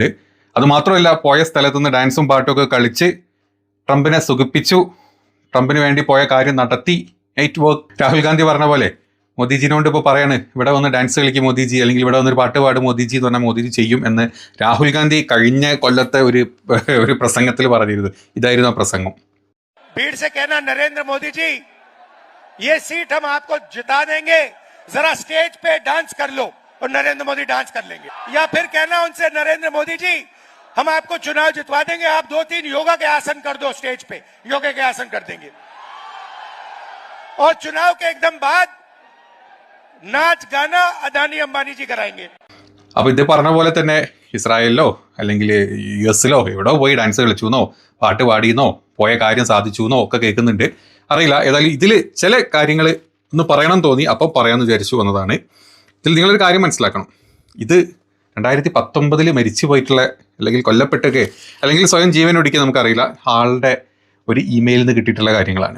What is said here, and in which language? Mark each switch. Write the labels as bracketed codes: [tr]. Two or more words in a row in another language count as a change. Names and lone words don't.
[ml] അതുമാത്രമല്ല, പോയ സ്ഥലത്തുനിന്ന് ഡാൻസും പാട്ടുമൊക്കെ കളിച്ച് ട്രംപിനെ സുഖിപ്പിച്ചു, ട്രംപിന് വേണ്ടി പോയ കാര്യം നടത്തി, [en] night work. [ml] രാഹുൽ ഗാന്ധി പറഞ്ഞ പോലെ മോദിജിനോട് ഇപ്പോൾ പറയാണ് ഇവിടെ വന്ന് ഡാൻസ് കളിക്കും മോദിജി, അല്ലെങ്കിൽ ഇവിടെ വന്നൊരു പാട്ട് പാടും മോദിജി എന്ന് പറഞ്ഞാൽ മോദിജി ചെയ്യും എന്ന് രാഹുൽ ഗാന്ധി കഴിഞ്ഞ കൊല്ലത്തെ ഒരു പ്രസംഗത്തിൽ പറഞ്ഞിരുന്നു. ഇതായിരുന്നു ആ പ്രസംഗം. [hi] भीड़ से कहना नरेंद्र मोदी जी ये सीट हम आपको जिता देंगे, जरा स्टेज पे डांस कर लो और नरेंद्र मोदी डांस कर लेंगे। या फिर कहना उनसे नरेंद्र मोदी जी हम आपको चुनाव जितवा देंगे, आप 2-3 योगा के आसन कर दो, स्टेज पे योगा के आसन कर देंगे और चुनाव के एकदम बाद नाच गाना अदानी अंबानी जी कराएंगे। [ml] അപ്പോൾ ഇത് പറഞ്ഞ പോലെ തന്നെ ഇസ്രായേലിലോ അല്ലെങ്കിൽ US എവിടെയോ പോയി ഡാൻസ് കളിച്ചുവെന്നോ പാട്ട് പാടിയെന്നോ പോയ കാര്യം സാധിച്ചുവെന്നോ ഒക്കെ കേൾക്കുന്നുണ്ട്. അറിയില്ല. ഏതായാലും ഇതിൽ ചില കാര്യങ്ങൾ ഒന്ന് പറയണം തോന്നി, അപ്പോൾ പറയാമെന്ന് വിചാരിച്ചു വന്നതാണ്. ഇതിൽ നിങ്ങളൊരു കാര്യം മനസ്സിലാക്കണം. ഇത് 2019 മരിച്ചു പോയിട്ടുള്ള അല്ലെങ്കിൽ കൊല്ലപ്പെട്ടൊക്കെ അല്ലെങ്കിൽ സ്വയം ജീവൻ ഒടുക്കി നമുക്കറിയില്ല ആളുടെ ഒരു ഇമെയിലിൽ നിന്ന് കിട്ടിയിട്ടുള്ള കാര്യങ്ങളാണ്.